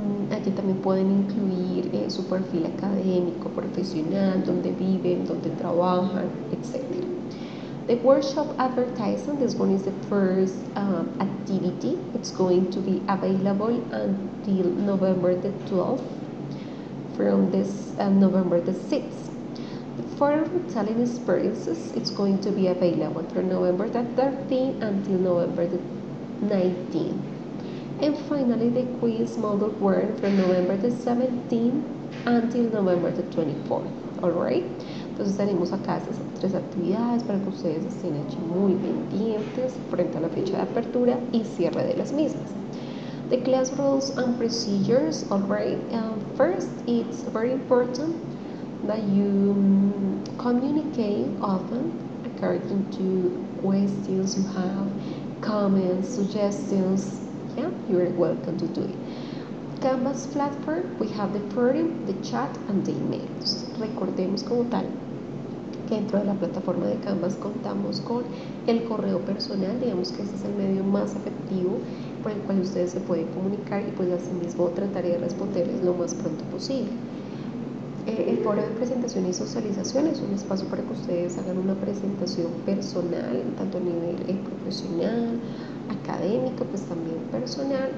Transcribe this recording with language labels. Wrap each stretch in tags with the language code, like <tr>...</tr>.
<es>Allí también pueden incluir su perfil académico, profesional, donde viven, donde trabajan, etc.</es> <en>The workshop advertising, this one is the first activity. It's going to be available until November the 12th from this November the 6th. The foreign retelling experiences, it's going to be available from November the 13th until November the 19th. And finally, the quiz model 1 from November the 17th until November the 24th. Alright?</en> <es>Entonces tenemos acá estas 3 actividades para que ustedes estén allí muy pendientes frente a la fecha de apertura y cierre de las mismas.</es> <en>The class rules and procedures, alright. First, it's very important that you communicate often according to questions you have, comments, suggestions. Yeah, you're welcome to do it. Canvas platform, we have the forum, the chat, and the emails.</en> <es>Recordemos como tal que dentro de la plataforma de Canvas contamos con el correo personal, digamos que ese es el medio más efectivo por el cual ustedes se pueden comunicar y pues asimismo trataré de responderles lo más pronto posible. El foro de presentación y socialización es un espacio para que ustedes hagan una presentación personal, tanto a nivel profesional, académico, pues también personal.</es>